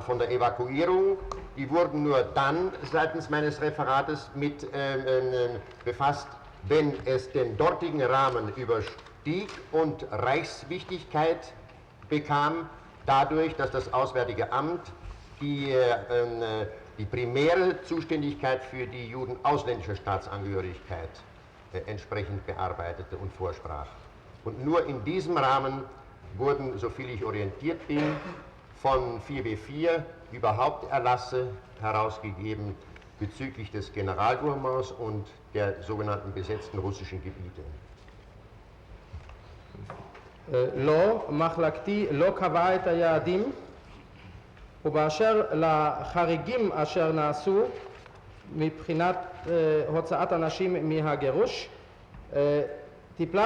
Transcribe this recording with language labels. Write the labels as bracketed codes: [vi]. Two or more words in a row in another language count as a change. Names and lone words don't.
[de] von der Evakuierung, die wurden nur dann seitens meines Referates mit befasst, wenn es den dortigen Rahmen überstieg und Reichswichtigkeit bekam, dadurch, dass das Auswärtige Amt die primäre Zuständigkeit für die Juden ausländischer Staatsangehörigkeit entsprechend bearbeitete und vorsprach. Und nur in diesem Rahmen wurden, soviel ich orientiert bin, von 4B4 überhaupt Erlasse herausgegeben bezüglich des Generalgouvernements und der sogenannten besetzten russischen Gebiete. [he] לא, מחלקתי לא קבעה את היעדים, ובאשר לחריגים אשר נעשו מבחינת הוצאת אנשים מהגירוש, טיפלה